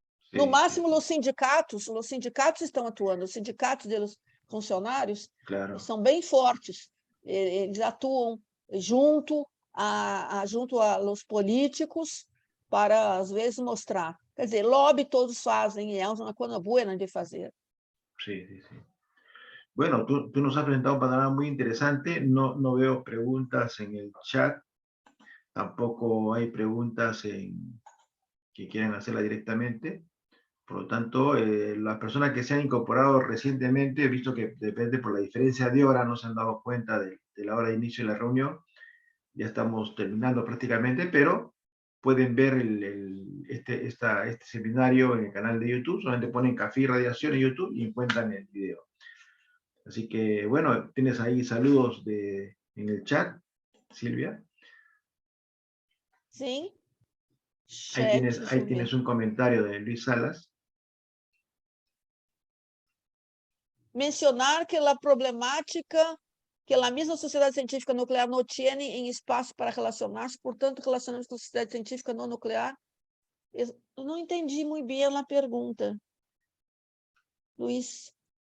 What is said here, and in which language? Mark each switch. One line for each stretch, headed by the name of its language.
Portuguese: No máximo, os sindicatos estão atuando, os sindicatos dos funcionários são bem fortes, eles atuam junto aos políticos para, às vezes, mostrar. Quer dizer, lobby todos fazem, e é uma coisa boa de fazer.
Spanish: Sí. Bueno, tú nos has presentado un panorama muy interesante, no veo preguntas en el chat, tampoco hay preguntas que quieran hacerla directamente. Por lo tanto, las personas que se han incorporado recientemente, he visto que depende por la diferencia de hora, no se han dado cuenta de la hora de inicio de la reunión. Ya estamos terminando prácticamente, pero pueden ver este seminario en el canal de YouTube. Solamente ponen Café y Radiación en YouTube y encuentran el video. Así que, bueno, tienes ahí saludos en el chat, Silvia. Sí. Ahí tienes un comentario de Luis Salas.
Portuguese: Mencionar que a problemática que a mesma sociedade científica nuclear não tem em espaço para relacionar-se, portanto, relacionamos com a sociedade científica não nuclear. Eu não entendi muito bem a pergunta, Luiz.